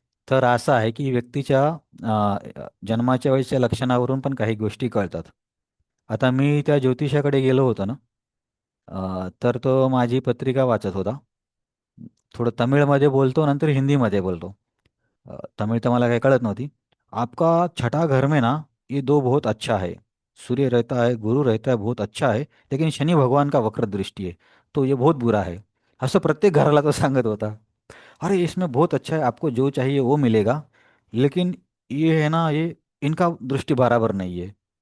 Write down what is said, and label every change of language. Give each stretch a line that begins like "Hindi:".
Marathi: तर असं आहे की व्यक्तीच्या जन्माच्या वेळेच्या लक्षणावरून पण काही गोष्टी कळतात. आता मी त्या ज्योतिषाकडे गेलो होतो ना, तर तो माझी पत्रिका वाचत होता. थोडं तमिळमध्ये बोलतो, नंतर हिंदीमध्ये बोलतो. तमिळ तर मला काही कळत नव्हती.
Hindi: आपका छठा घर में ना, ये दो बहुत अच्छा है. सूर्य रहता है, गुरु रहता है, बहुत अच्छा है. लेकिन शनि भगवान का वक्र दृष्टि है, तो ये बहुत बुरा है.
Marathi: असं प्रत्येक घराला तो सांगत होता.
Hindi: अरे इसमें बहुत अच्छा है, आपको जो चाहिए वो मिलेगा. लेकिन ये है ना, ये इनका दृष्टी बराबर नहीं है.